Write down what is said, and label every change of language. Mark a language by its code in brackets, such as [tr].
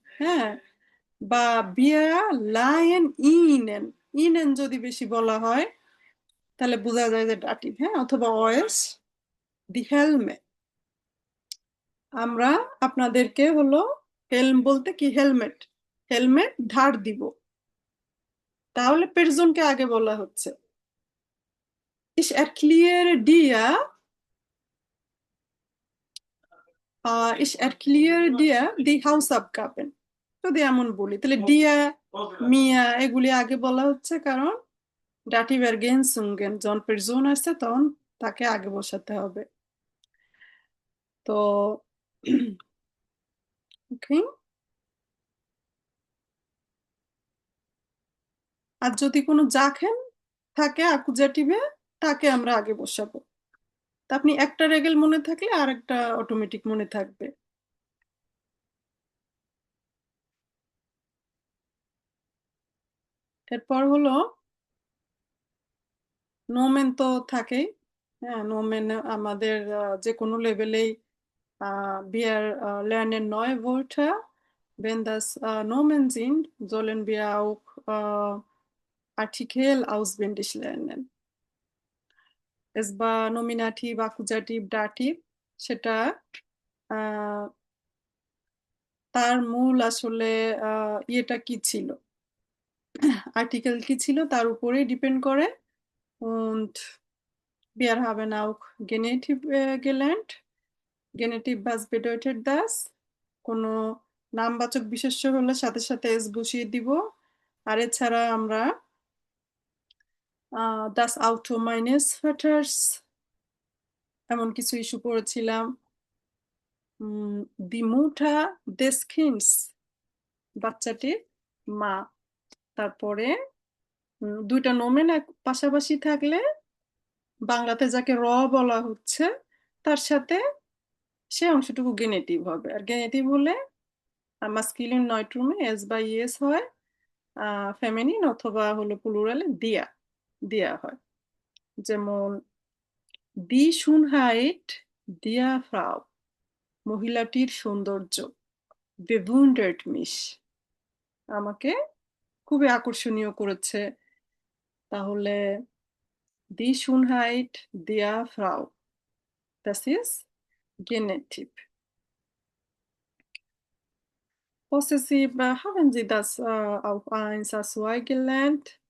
[bn] হ্যাঁ, বা বিয়া লায়েন ইনেন, ইনেন যদি বেশি বলা হয় তাহলে বোঝা যায় যে ডাটিভ। হ্যাঁ, অথবা ওয়েস দি হেলমে। আমরা আপনাদেরকে হলো হেলম বলতে কি, হেলমেট, হেলমেট ধার দিব, তাহলে পেরজনকে আগে বলা হচ্ছে। [de] Ich erkläre dir, ich erkläre dir die Hausaufgaben। [bn] যদি এমন বলি তাহলে ডিয়া, মিয়া এগুলি আগে বলা হচ্ছে, কারণ ডাটিভ এরগেনসুঙ্গেন যখন পেরজন আসছে তখন তাকে আগে বসাতে হবে। তো ওকে। আর যদি কোনো জাখেন থাকে আকুজেটিভে, তাকে আমরা আগে বসাবো। তা আপনি একটা রেগেল মনে থাকলে আর একটা অটোমেটিক মনে থাকবে। এরপর হলো নোমেন তো থাকেই। হ্যাঁ, নোমেন আমাদের যে কোনো লেভেলেই [de] wir lernen neue Wörter. Wenn das Nomen sind, sollen wir auch Artikel auswendig lernen. [bn] Es বা নমিনাটিভ, আকুজাটিভ, ডাটিভ, সেটা আহ, তার মূল আসলে ইয়েটা কি ছিল, আর্টিকেল কি ছিল তার উপরেই ডিপেন্ড করে। [de] Und wir haben auch Genitiv gelernt. Genitiv, was bedeutet das? [bn] কোনো নামবাচক বিশেষ্য হলে সাথে সাথে এস বসিয়ে দিব। আর এছাড়া আমরা [de] das Auto meines Vaters [bn] এমন কিছু ইস্যু পড়েছিলাম। [de] die Mutter des Kindes, [bn] বাচ্চাটির মা। তারপরে দুইটা নোমেন পাশাপাশি থাকলে বাংলাতে যাকে র বলা হচ্ছে তার সাথে সে অংশটুকু গেনেটিভ হবে। আর গেনেটিভ হলে মাস্কিলিন নয়ট্রুমে এস বা ইয়েস হয়, ফেমিনিন অথবা হলো প্লুরালে দিয়া দিয়া হয়। যেমন দি শুনহাইট দিয়া ফ্রাউ, মহিলাটির সৌন্দর্য। [de] bewundert mich, [bn] আমাকে খুবই আকর্ষণীয় করেছে। তাহলে [de] দি শুনহাইট দিয়া ফ্রাউ, das ist Genitiv. Possessiv, haben Sie das auf 1 à 2 gelernt?